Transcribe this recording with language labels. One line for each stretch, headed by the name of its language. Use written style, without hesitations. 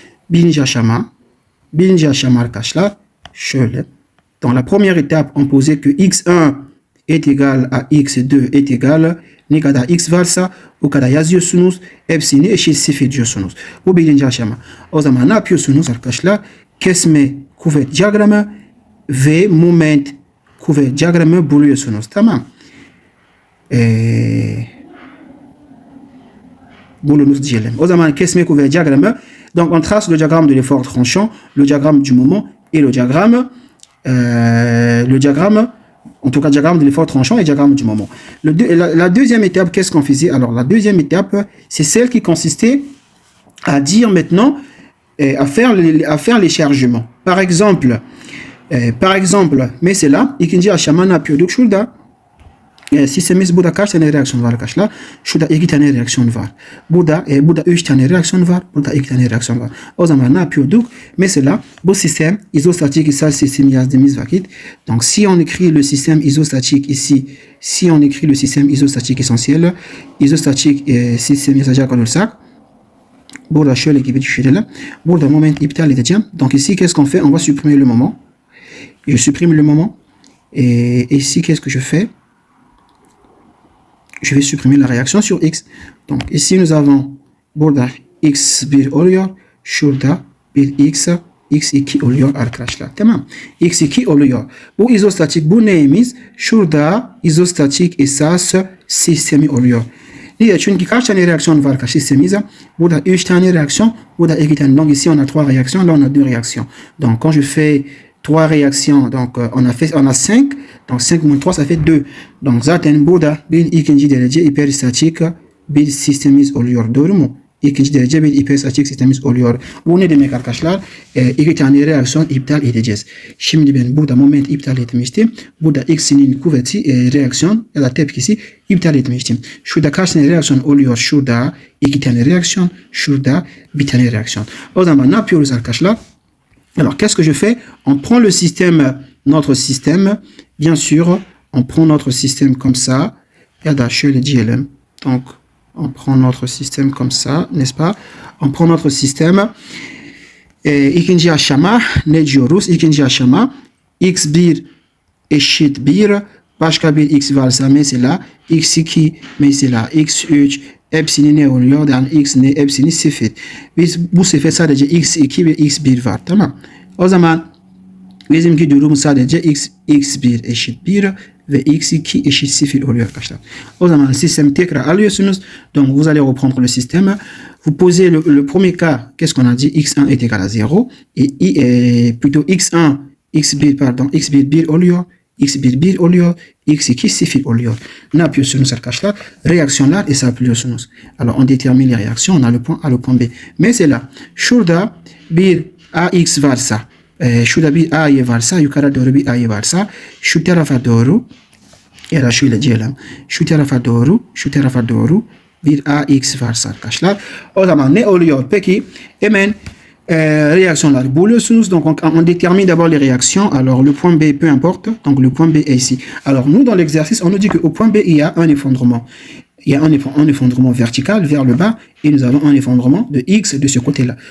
Turkish: Birinci aşama arkadaşlar şöyle.
French: Dans la première étape, on posait que x1 est égal à x2 est égal
Turkish: ne kadar x varsa o kadar yazıyorsunuz. Hepsini eşit sıfır diyorsunuz. Bu birinci aşama. O zaman ne yapıyorsunuz arkadaşlar? Kesme kuvvet diyagramı ve moment kuvvet diyagramı buluyorsunuz. Tamam. Bulunuz diyelim. O zaman kesme kuvvet diyagramı.
French: Donc on trace le diagramme de l'effort tranchant, le diagramme du moment et le diagramme en tout cas diagramme de l'effort tranchant et diagramme du moment. La deuxième étape, qu'est-ce qu'on faisait? Alors la deuxième étape, c'est celle qui consistait à dire maintenant, à faire les chargements. Par exemple,
Turkish: mesela ikinci aşama ne yapıyorduk? Şurada sistemimiz burada kaç tane reaksiyon var arkadaşlar? Şurada 2 tane reaksiyon var. Burada 3 tane reaksiyon var. Burada 2 tane reaksiyon var. O zaman ne yapıyorduk? Mesela bu sistem izostatik isal sistem yazdığımız vakit.
French: Donc si on écrit le système isostatique ici, si on écrit le système isostatique essentiel,
Turkish: izostatik sistem yazacak olursak burada şöyle gibi düşünelim. Burada moment iptal edeceğim.
French: Donc ici qu'est-ce qu'on fait? On va supprimer le moment. Je supprime le moment. Et ici qu'est-ce que je fais? Je vais supprimer la réaction sur X. Donc ici nous avons
Turkish: burada X1 oluyor. Şurada bir X2 oluyor arkadaşlar. Tamam. X2 oluyor. Bu izostatik, bu neyimiz? Şurada izostatik esas sistemi oluyor. Niye? Çünkü kaç tane reaksiyon var arkadaşlar sistemimizde? Burada 3 tane reaksiyon, burada 2 tane.
French: Donc ici on a 3 réactions, là on a 2 réactions. Donc quand je fais 3 réactions, donc on a 5, donc 5 moins 3 ça fait 2. Donc
Turkish: zaten burada bir ikinci derece hiperstatik bir sistemimiz oluyor. Doğru mu? İkinci derece bir hiperstatik sistemimiz oluyor. Bu ne demek arkadaşlar? 2 tane reaksiyon iptal edeceğiz. Şimdi ben burada moment iptal etmiştim. Burada x'inin kuvveti reaksiyon ya da tepkisi iptal etmiştim. Şurada kaç tane reaksiyon oluyor? Şurada 2 tane reaksiyon, şurada bir tane reaksiyon. O zaman ne yapıyoruz arkadaşlar?
French: Alors, qu'est-ce que je fais? On prend le système, notre système, bien sûr, on prend notre système comme ça.
Turkish: Ya da şöyle diyelim.
French: Donc, on prend notre système comme ça, n'est-ce pas? On prend notre système.
Turkish: İkinci aşama ne diyoruz? İkinci aşama x1 eşit 1. Başka bir x varsa mesela x2, mesela x3, hepsini ne oluyor? Yani x ne? Hepsini 0. Biz bu sefer sadece x2 ve x1 var. Tamam. O zaman bizimki durum sadece x1 eşit 1 ve x2 eşit 0 oluyor arkadaşlar. O zaman sistemi tekrar alıyorsunuz.
French: Donc vous allez reprendre le système. Vous posez le premier cas, qu'est-ce qu'on a dit? x1 est égal à 0 et plutôt x1 x1 1
Turkish: oluyor. X1 1 oluyor, X2 0 oluyor. Ne yapıyorsunuz arkadaşlar? Reaksiyonlar hesaplıyorsunuz.
French: Alors on détermine les réactions, on a le point A, le point B.
Turkish: Mesela şurada bir AX varsa, şurada bir A'yı varsa, yukarı doğru bir A'yı varsa, şu tarafa doğru, ya da şöyle diyelim, şu tarafa doğru bir AX varsa arkadaşlar. O zaman ne oluyor? Peki hemen
French: réactions bouleusses. Donc on détermine d'abord les réactions. Alors le point B, peu importe, donc le point B est ici. Alors nous dans l'exercice on nous dit qu'au point B il y a un effondrement. Il y a un effondrement vertical vers le bas et nous avons un effondrement de X de ce côté-là.